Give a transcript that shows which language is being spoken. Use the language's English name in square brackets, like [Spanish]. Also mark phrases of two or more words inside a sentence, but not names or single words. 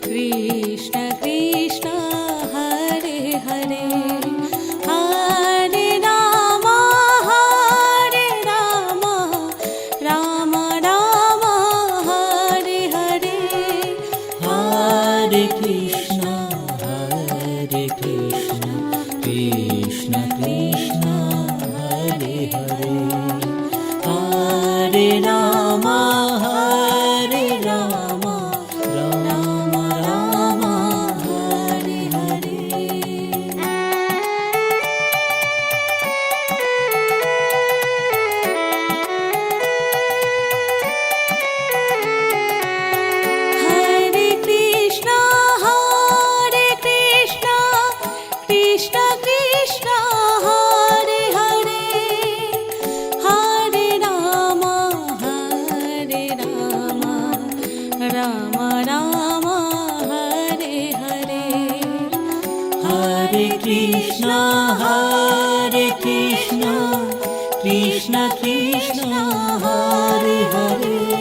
[Sanskrit] कृष्ण कृष्ण हरे हरे हरे राम राम राम हरे हरे हरे कृष्ण, कृष्ण कृष्ण, हरे हरे, हरे राम, राम राम, हरे हरे. हरे कृष्णा कृष्ण कृष्ण हरे हरे हरे राम राम राम हरे हरे हरे कृष्ण, कृष्ण कृष्ण, हरे हरे,